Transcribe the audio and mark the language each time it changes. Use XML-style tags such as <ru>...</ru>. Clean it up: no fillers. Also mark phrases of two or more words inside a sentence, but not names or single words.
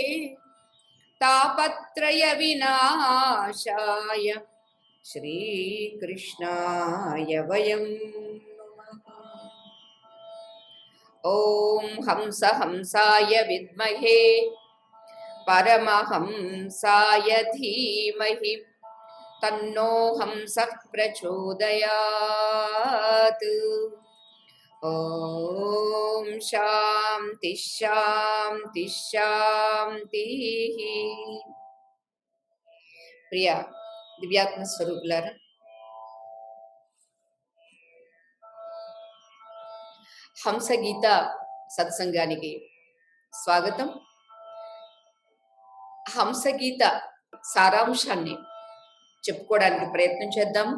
<sa>तापत्रय विनाशाय श्रीकृष्णाय वयं ॐ हंसाय विद्महे परमहंसाय धीमहि तन्नो हंसः प्रचोदयात्। ओम शांति शांति शांतिः।</sa> <te>ప్రియ దివ్యాత్మ స్వరూపులారా, హంసగీత సత్సంగానికి స్వాగతం. హంసగీత సారాంశాన్ని చెప్పుకోవడానికి ప్రయత్నం చేద్దాము.</te>